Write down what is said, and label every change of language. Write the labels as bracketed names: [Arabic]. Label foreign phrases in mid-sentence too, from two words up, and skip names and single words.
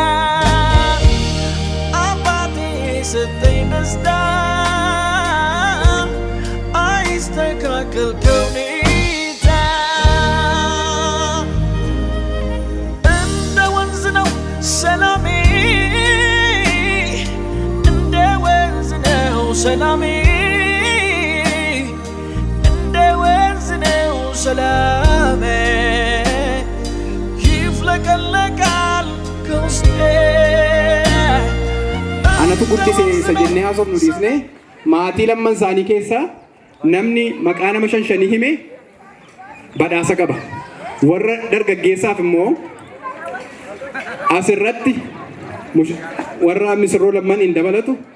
[Amharic] አባቴ የሰጠኝ ደስታ አይስተካከል ከሁኔታ እንደ ወንዝ ነው ሰላሜ እንደ ወንዝ ነው ሰላሜ እንደ ወንዝ ነው ሰላሜ ይፍለቀለቃል ከውስጤ [Oromo] Anatu guddise isa jennee haasofnu dhiisnee maatii lamman isaanii keessaa namni maqaa nama shan hime badhaasa qaba. Warra dargaggeessaaf immoo asirratti warra misirroo lamman hin dabalatu.